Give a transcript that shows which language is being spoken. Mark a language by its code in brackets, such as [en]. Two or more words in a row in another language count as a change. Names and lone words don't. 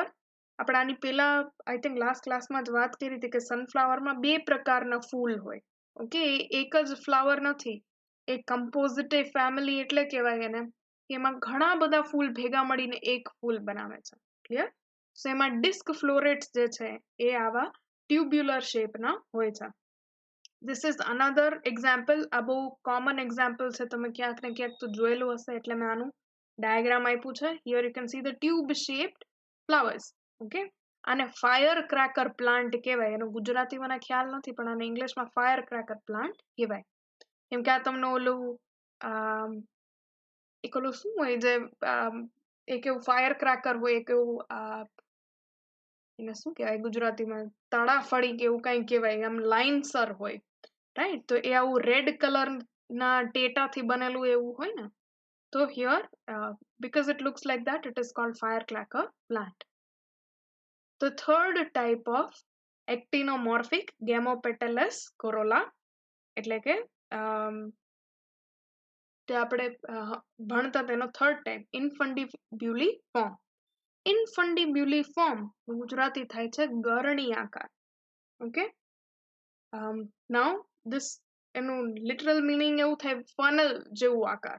[gu] આપણે આની પહેલા [en] I think last [gu] ક્લાસમાં જ વાત કરી હતી કે સનફ્લાવરમાં 2 પ્રકારના ફૂલ હોય. ઓકે, એક જ ફ્લાવર નથી, એ [en] compositae family [gu] એટલે કહેવાય એને, એમાં ઘણા બધા ફૂલ ભેગા મળીને એક ફૂલ બનાવે છે. ક્લિયર? સો એમાં [en] disc florets [gu] જે છે એ આવા ટ્યુબ્યુલર શેપના હોય છે. [en] This is another example. [gu] આ બહુ [en] common example [gu] છે, તમે ક્યાંક ને ક્યાંક તો જોયેલું હશે એટલે મેં આનું ડાયાગ્રામ આપ્યું છે. [en] Here you can see the tube shaped flowers. [gu] ઓકે, આને [en] fire cracker plant [gu] કહેવાય. એનો ગુજરાતી મને ખ્યાલ નથી પણ આને ઇંગ્લિશમાં [en] fire cracker plant [gu] કહેવાય. કેમ કે આ તમને ઓલું એક ઓલું શું હોય જે એક એવું [en] fire cracker [gu] હોય, એક એવું એને શું કહેવાય ગુજરાતીમાં, તડાફળી કે એવું કંઈ કહેવાય, આમ લાઇનસર હોય. રાઈટ? તો એ આવું રેડ કલરના ટેટાથી બનેલું એવું હોય ને. [en] તો હિયર because it looks like that, it is called firecracker plant. The third type of actinomorphic gamopetalous corolla [gu] એટલે કે તે આપણે ભણતા તેનો [en] third type infundibuli form. infundibuli form [gu] ગુજરાતી થાય છે ગરણી આકાર. [en] okay, now this [gu] એનું [en] literal meaning [gu] એવું થાય ફનલ જેવું આકાર.